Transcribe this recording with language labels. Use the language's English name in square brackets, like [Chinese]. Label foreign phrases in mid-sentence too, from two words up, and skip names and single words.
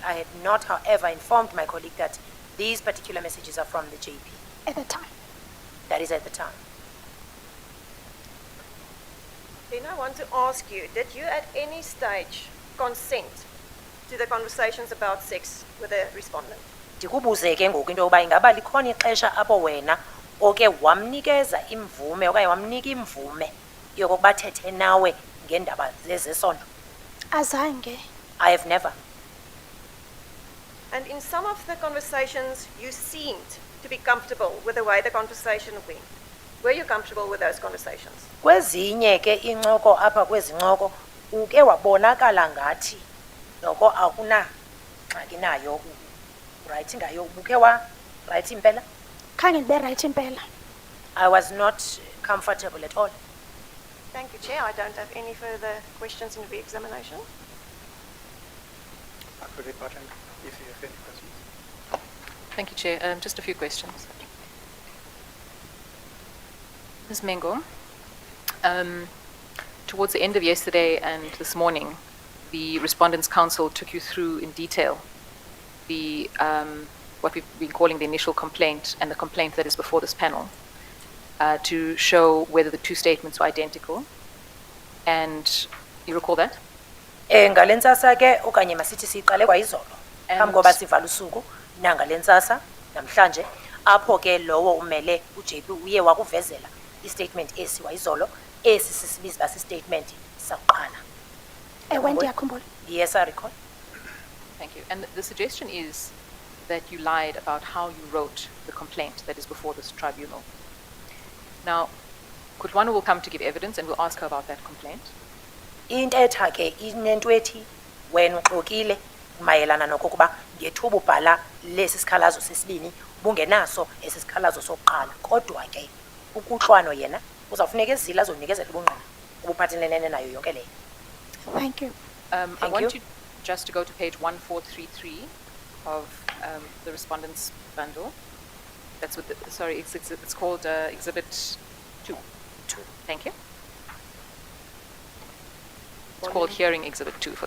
[English] I had not, however, informed my colleague that these particular messages are from the JP. At the time. That is at the time. Then I want to ask you, did you at any stage consent to the conversations about sex with the respondent? [Xhosa] Ndikubuze ke ngoku into yokuba ingaba likhona ixesha apho wena oke wamnikeza imvume okanye wamnika imvume yokokuba thethe nawe ngendaba zezesondo? Azange. [English] I have never. And in some of the conversations, you seemed to be comfortable with the way the conversation went. Were you comfortable with those conversations? [Xhosa] Kwezinye ke incoko apha kwezi ncoko uke wabonakala ngathi noko akuna ngxaki nayo right ngayo ubuke wa right impela? Khange ndibe right impela. [English] I was not comfortable at all. Thank you, Chair. I don't have any further questions in the re-examination. Advocate Barton, if you have any questions. Thank you, Chair. Just a few questions. Ms. Mengo, towards the end of yesterday and this morning, the Respondents' Council took you through in detail the what we've been calling the initial complaint and the complaint that is before this panel to show whether the two statements were identical. And you recall that? [Xhosa] Ngale ntsasa ke okanye masithi siqale kwayizolo. Phambi koba sivala usuku nangale ntsasa namhlanje apho ke lowo umele uJP uye wakuvezela istatement esi wayizolo esi sisibiza statement saqala. Ewe ndiyakhumbula. [English] Yes, I recall. Thank you. And the suggestion is that you lied about how you wrote the complaint that is before this tribunal. Now, Kutwana will come to give evidence and we'll ask her about that complaint. [Xhosa] Intetha ke inento ethi wena uxokile mayelana nokokuba ngethuba ubhala lesi sikhalazo sesibini bungenaso esi sikhalazo sokuqala kodwa ke ukuhlwano yena uzawufuneka ezila azonikezela ubungqina ubuphathelene nayo yonke leyo. [English] Thank you. I Thank want you. you just to go to page 1433 of the respondent's bundle. That's what the, sorry, it's called Exhibit 2. Thank you. It's called Hearing Exhibit 2 for the